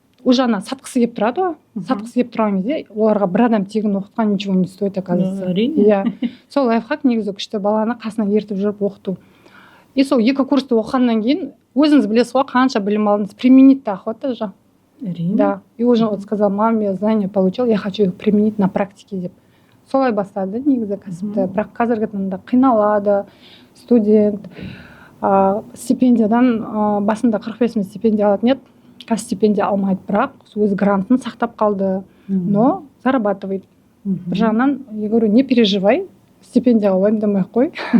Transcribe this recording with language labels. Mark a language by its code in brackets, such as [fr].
[kk] Уже ана сатқысы келіп тұрады ғой. Сатқысы келіп тұрған кезде оларға бір адам тегін оқытқан [ru] ничего не стоит, оказывается. [kk] Иә. Сол лайфхак негізі күшті, баланы қасына ертіп жүріп оқыту. И сол 2 курсты оқығаннан кейін өзіңіз білесіз ғой, қанша білім алдыңыз, [ru] применить-то охота же. Да. И уже вот сказал, мам, я знания получил, я хочу их применить на практике [kk] деп. Солай бастады негізі кәсіпті. Бірақ қазіргі таңда қиналады студент. Стипендиядан басында 45 мың стипендия алатын еді. Қазір стипендия алмайды, бірақ өз грантын сақтап қалды, [ru] но зарабатывает. [kk] Бір жағынан, [ru] я говорю, не переживай, [kk] стипендияға уайымдамай қой.